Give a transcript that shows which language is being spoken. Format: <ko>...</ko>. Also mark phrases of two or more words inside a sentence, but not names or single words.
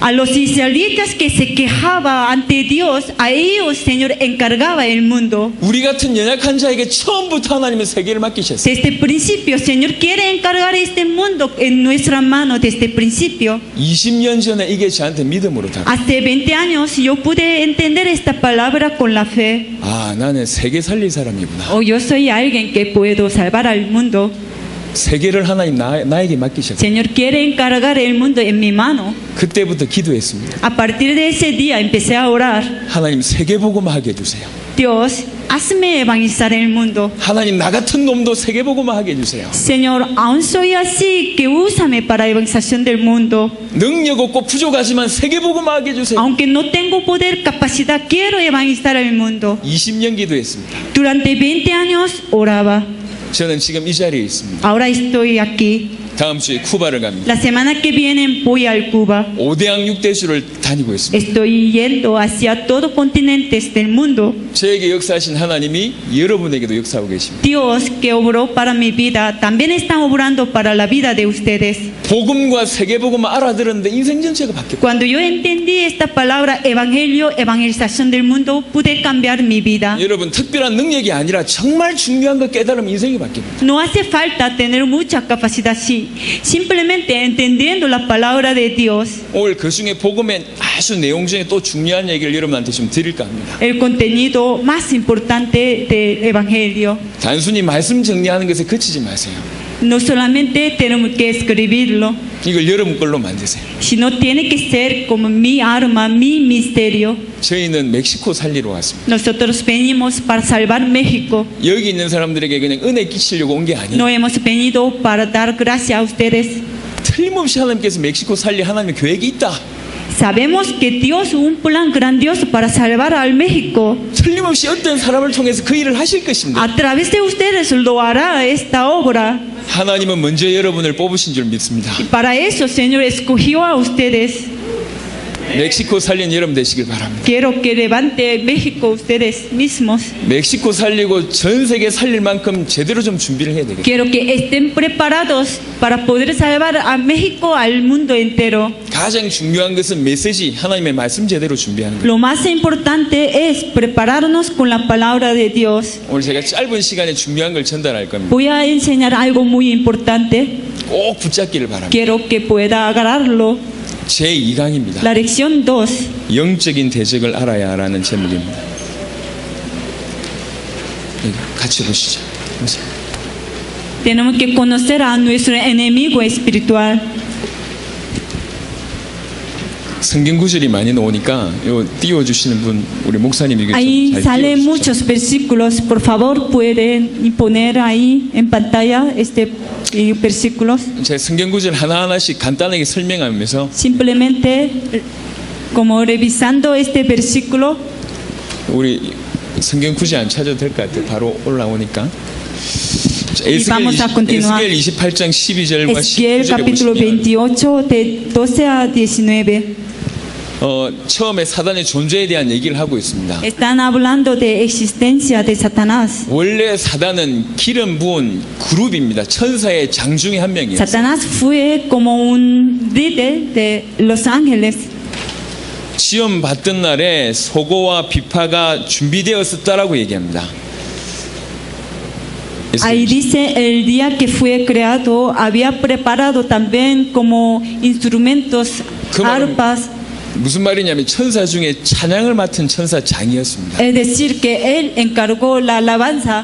<es>A los israelitas que se quejaban ante Dios, a ellos, Señor, encargaba el mundo.</es> <ko>우리 같은 연약한 자에게 처음부터 하나님은 세계를 맡기셨어요.</ko> <es>Desde el principio, Señor quiere encargar este mundo en nuestra mano desde el principio.</es> <ko>20년 전에 이게 저한테 믿음으로 다가왔어요.</ko> <es>Hace 20 años yo pude entender esta palabra con la fe.</es> <ko>아, 나는 세계 살릴 사람이구나.</ko> <es>Oh, yo soy alguien que puedo salvar al mundo.</es> <ko>세계를 하나님 나에게 맡기셨고</ko> <es>Señor quiere encargar el mundo en mi mano.</es> <ko>그때부터 기도했습니다.</ko> <es>A partir de ese día empecé a orar.</es> <ko>하나님 세계복음화 하게 해주세요.</ko> <es>Dios, hazme evangelizar el mundo.</es> <ko>하나님 나 같은 놈도 세계복음화 하게 해주세요.</ko> <es>Señor, aún soy así, que úsame para la evangelización del mundo.</es> <ko>능력 없고 부족하지만 세계복음화 하게 해주세요.</ko> <es>Aunque no tengo poder, capacidad, quiero evangelizar el mundo.</es> <ko>20년 기도했습니다.</ko> <es>Durante 20 años oraba.</es> <ko>저는 지금 이 자리에 있습니다.</ko> <es>Ahora estoy aquí.</es> <ko>다음 주에 쿠바를 갑니다.</ko> <es>La semana que viene voy al Cuba.</es> <ko>5대양 6대주를 다니고 있습니다.</ko> <es>Estoy yendo hacia todos continentes del mundo.</es> <ko>저에게 역사하신 하나님이 여러분에게도 역사하고 계십니다.</ko> <es>Dios que obró para mi vida, también está obrando para la vida de ustedes.</es> <ko>복음과 세계복음을 알아들었는데 인생 전체가 바뀌었고</ko> <es>Cuando yo entendí esta palabra evangelio, evangelización del mundo, pude cambiar mi vida.</es> <ko>여러분 특별한 능력이 아니라 정말 중요한 거 깨달으면 인생이 바뀝니다.</ko> <es>No hace falta tener mucha capacidad, sí. Simplemente entendiendo la palabra de Dios.</es> <ko>오늘 그 중에 복음의 아주 내용 중에 또 중요한 얘기를 여러분한테 좀 드릴까 합니다.</ko> <es>El contenido más importante del evangelio.</es> <ko>단순히 말씀 정리하는 것에 그치지 마세요.</ko> <es>No solamente tenemos que escribirlo,</es> <ko>이걸 여러분 걸로 만드세요.</ko> <es>sino tiene que ser como mi arma, mi misterio.</es> <ko>저희는 멕시코 살리러 왔습니다.</ko> <es>Nosotros venimos para salvar México.</es> <ko>여기 있는 사람들에게 그냥 은혜 끼치려고 온 게 아니에요.</ko> <es>No hemos venido para dar gracia a ustedes.</es> <ko>틀림없이 하나님께서 멕시코 살릴 하나님의 계획이 있다.</ko> <es>Sabemos que Dios un plan grandioso para salvar al México.</es> <ko>틀림없이 어떤 사람을 통해서 그 일을 하실 것입니다.</ko> <es>A través de ustedes lo hará esta obra.</es> <ko>하나님은 먼저 여러분을 뽑으신 줄 믿습니다.</ko> <es>Y para eso, Señor, escogió a ustedes.</es> <ko>멕시코 살린 여러분 되시길 바랍니다.</ko> <es>Quiero que levante México ustedes mismos.</es> <ko>멕시코 살리고 전 세계 살릴 만큼 제대로 좀 준비를 해야 되겠죠.</ko> <es>Quiero que estén preparados para poder salvar a México, al mundo entero.</es> <ko>가장 중요한 것은 메시지, 하나님의 말씀 제대로 준비하는 거예요.</ko> <es>Lo más importante es prepararnos con la palabra de Dios.</es> <ko>오늘 제가 짧은 시간에 중요한 걸 전달할 겁니다.</ko> <es>Voy a enseñar algo muy importante.</es> <ko>꼭 붙잡기를 바랍니다.</ko> <es>Quiero que pueda agarrarlo.</es> <ko>제2강입니다.</ko> <es>La lección 2.</es> <ko>영적인 대적을 알아야 라는 제목입니다. 같이 보시죠. 보세요.</ko> <es>Tenemos que conocer a nuestro enemigo espiritual.</es> <ko>성경 구절이 많이 나오니까 요 띄워주시는 분 우리 목사님 이게</ko> <es>Ahí</es> <ko>좀 잘</ko> <es>salen</es> <ko>띄워주시죠.</ko> <es>muchos versículos. Por favor, pueden poner ahí en pantalla versículos.</es> <ko>제 성경 구절 하나하나씩 간단하게 설명하면서</ko> <es>Simplemente, como revisando este versículo,</es> <ko>우리 성경 굳이 안 찾아도 될 것 같아요. 바로 올라오니까.</ko> <es>vamos a continuar.</es> <ko>에스겔 28장 12절과</ko> <es>Ezequiel</es> <ko>19절에</ko> <es>capítulo</es> <ko>보시면</ko> <es>28, de 12 a 19.</es> <ko>처음에 사단의 존재에 대한 얘기를 하고 있습니다.</ko> <es>Están hablando de existencia de Satanás.</es> <ko>원래 사단은 기름 부은 그룹입니다. 천사의 장 중에 한 명이에요.</ko> <es>Satanás fue como un líder de los ángeles.</es> <ko>시험 받던 날에 소고와 비파가 준비되었었다라고 얘기합니다.</ko> <es>Ahí dice, el día que fue creado, había preparado también como instrumentos, arpas.</es> <ko>무슨 말이냐면 천사 중에 찬양을 맡은 천사장이었습니다.</ko> <es>Es decir, que él encargó la alabanza.</es>